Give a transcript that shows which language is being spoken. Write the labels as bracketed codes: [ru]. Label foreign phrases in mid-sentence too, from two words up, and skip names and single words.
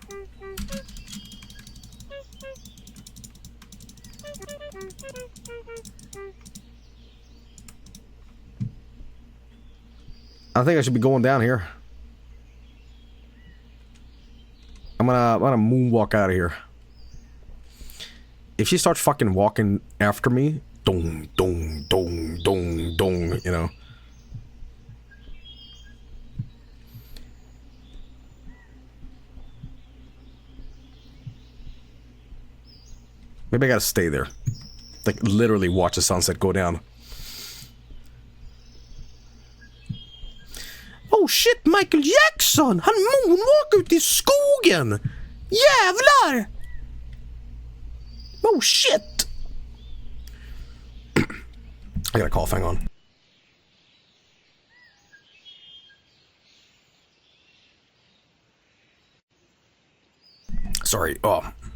[en] I think I should be going down here. I'm gonna moonwalk out of here. If she starts fucking walking after me, dong, dong, dong, dong, dong, you know. Maybe I gotta stay there. Like, literally watch the sunset go down. Oh shit, Michael Jackson! [sv] Han moonwalkar ut i skogen! Jävlar! [en] Oh shit! I got a cough, hang on. Sorry, oh.